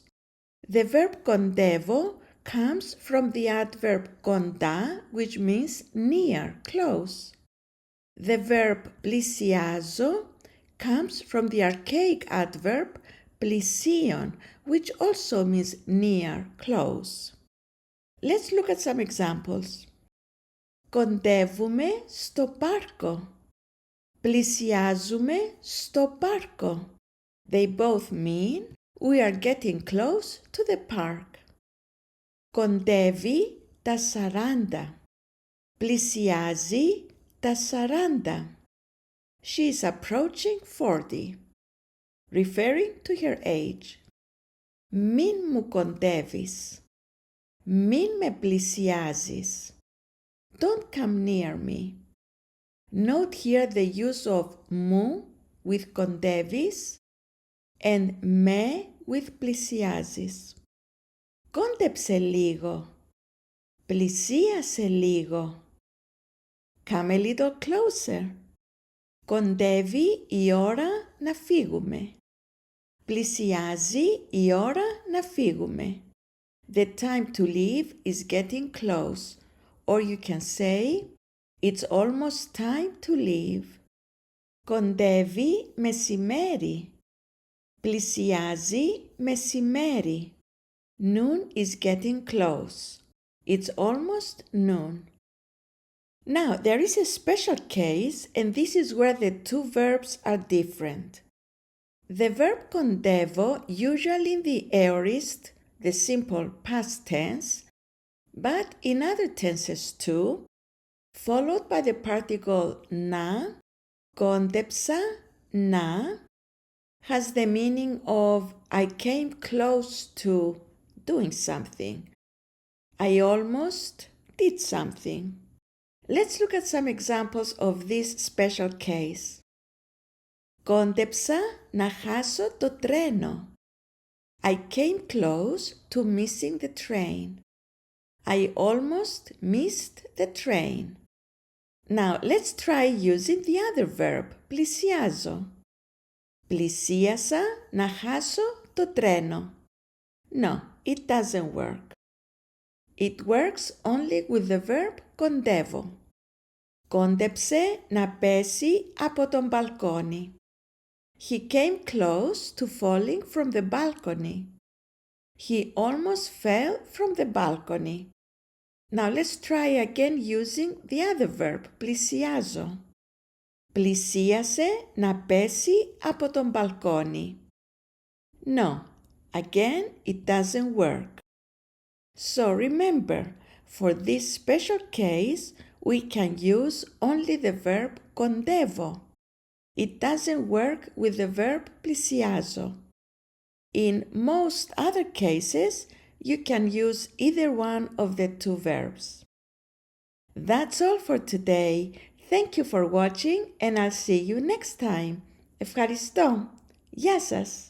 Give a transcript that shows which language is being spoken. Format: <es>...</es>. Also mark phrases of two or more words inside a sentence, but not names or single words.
<en>The verb κοντεύω comes from the adverb κοντά, which means near, close. The verb πλησιάζω comes from the archaic adverb πλησίον, which also means near, close. Let's look at some examples.</en> <el>Κοντεύουμε στο πάρκο. Πλησιάζουμε στο πάρκο.</el> <en>They both mean we are getting close to the park.</en> <el>Κοντεύει τα 40. Πλησιάζει τα 40.</el> <en>She is approaching 40, referring to her age.</en> <el>Μην μου κοντεύεις. Μην με πλησιάζεις.</el> <en>Don't come near me. Note here the use of μου with κοντεύεις and με with πλησιάζεις.</en> <el>Κόντεψε λίγο. Πλησίασε λίγο.</el> <en>Come a little closer.</en> <el>Κοντεύει η ώρα να φύγουμε. Πλησιάζει η ώρα να φύγουμε.</el> <en>The time to leave is getting close. Or you can say, it's almost time to leave.</en> <el>Κοντεύει μεσημέρι. Πλησιάζει μεσημέρι.</el> <en>Noon is getting close. It's almost noon. Now, there is a special case, and this is where the two verbs are different. The verb κοντεύω, usually in the aorist, the simple past tense, but in other tenses too, followed by the particle να,</en> <el>κόντεψα, να,</el> <en>has the meaning of I came close to doing something. I almost did something. Let's look at some examples of this special case.</en> <el>Κόντεψα να χάσω το τρένο.</el> <en>I came close to missing the train. I almost missed the train. Now let's try using the other verb, πλησιάζω.</en> <el>Πλησίασα να χάσω το τρένο.</el> <en>No, it doesn't work. It works only with the verb κοντεύω.</en> <el>Κόντεψε να πέσει από τον μπαλκόνι.</el> <en>He came close to falling from the balcony. He almost fell from the balcony. Now let's try again using the other verb, πλησιάζω.</en> <el>Πλησίασε να πέσει από τον μπαλκόνι.</el> <en>No, again it doesn't work. So remember, for this special case, we can use only the verb κοντεύω. It doesn't work with the verb πλησιάζω. In most other cases, you can use either one of the two verbs. That's all for today. Thank you for watching and I'll see you next time.</en> <el>Ευχαριστώ. Γεια σας.</el>